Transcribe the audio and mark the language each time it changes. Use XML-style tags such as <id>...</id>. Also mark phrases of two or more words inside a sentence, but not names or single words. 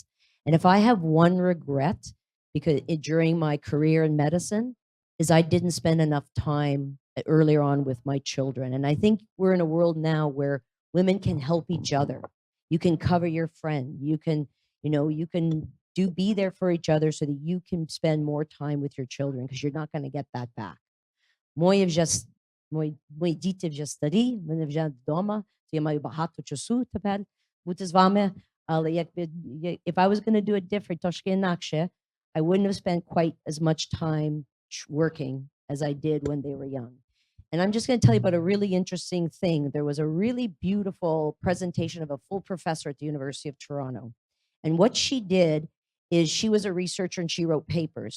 <en>And if I have one regret during my career in medicine, is I didn't spend enough time earlier on with my children. And I think we're in a world now where women can help each other. You can cover your friend. You can be there for each other so that you can spend more time with your children, because you're not going to get that back.</en> <uk>Мої діти вже старі, вони вже вдома, то я маю багато часу тепер бути з вами.</uk> <en>Але if I was going to do it different,</en> <uk>трошки інакше,</uk> <en>I wouldn't have spent quite as much time working as I did when they were young. And I'm just going to tell you about a really interesting thing. There was a really beautiful presentation of a full professor at the University of Toronto. And what she did is she was a researcher and she wrote papers.</en>